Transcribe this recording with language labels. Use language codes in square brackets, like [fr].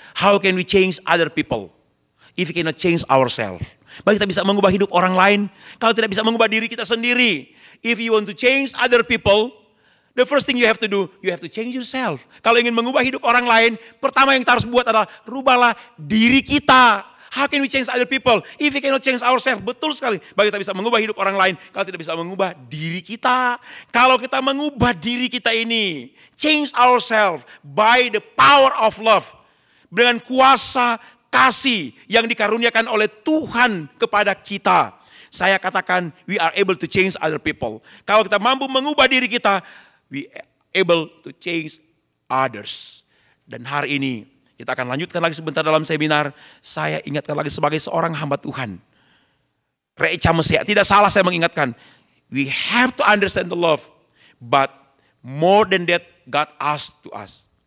[en] How can we change other people if we cannot change ourselves? [id] Bagaimana kita bisa mengubah hidup orang lain kalau tidak bisa mengubah diri kita sendiri? [en] If you want to change other people, the first thing you have to do, you have to change yourself. [id] Kalau ingin mengubah hidup orang lain, pertama yang kita harus buat adalah rubahlah diri kita. [en] How can we change other people if we cannot change ourselves? [id] Betul sekali. Bagaimana kita bisa mengubah hidup orang lain kalau tidak bisa mengubah diri kita? Kalau kita mengubah diri kita ini, [en] change ourselves by the power of love. [id] Dengan kuasa kasih yang dikaruniakan oleh Tuhan kepada kita. Saya katakan [en] we are able to change other people. [id] Kalau kita mampu mengubah diri kita, [en] we able to change others. [id] Dan hari ini kita akan lanjutkan lagi sebentar dalam seminar. Saya ingatkan lagi sebagai seorang hamba Tuhan. Reca Mesia, tidak salah saya mengingatkan. [en] We have to understand the love. But more than that, God asked to us.